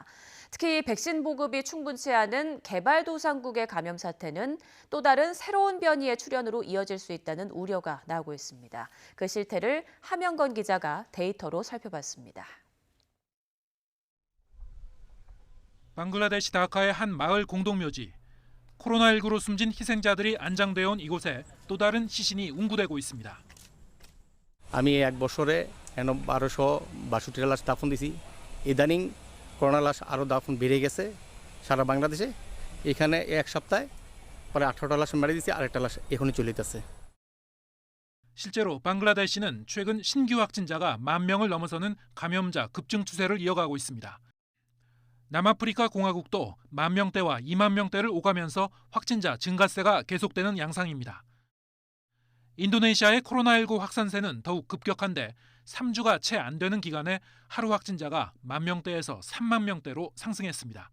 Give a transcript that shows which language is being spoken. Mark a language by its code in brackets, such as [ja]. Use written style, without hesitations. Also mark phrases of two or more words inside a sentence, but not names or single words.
[ko] 특히 백신 보급이 충분치 않은 개발도상국의 감염 사태는 또 다른 새로운 변이의 출현으로 이어질 수 있다는 우려가 나오고 있습니다. 그 실태를 함영건 기자가 데이터로 살펴봤습니다. 방글라데시 다카의 한 마을 공동묘지. 코로나19로 숨진 희생자들이 안장되어 온 이곳에 또 다른 시신이 운구되고 있습니다. [bn] আমি এক বছরে 1262টা লাশ দাফন দিছি। ইদানিং করোনা লাশ আরও দাফন বেড়ে গেছে সারা বাংলাদেশে। এখানে এক সপ্তাহে প্রায় 18টা লাশ মেরে দিছি, আরেকটা লাশ এখনই চলে যেতেছে। [ko] 실제로 방글라데시는 최근 신규 확진자가 10,000명을 넘어서는 감염자 급증 추세를 이어가고 있습니다. 남아프리카 공화국도 10,000명대와 20,000명대를 오가면서 확진자 증가세가 계속되는 양상입니다. 인도네시아의 코로나19 확산세는 더욱 급격한데 3주가 채 안 되는 기간에 하루 확진자가 10,000명대에서 30,000명대로 상승했습니다.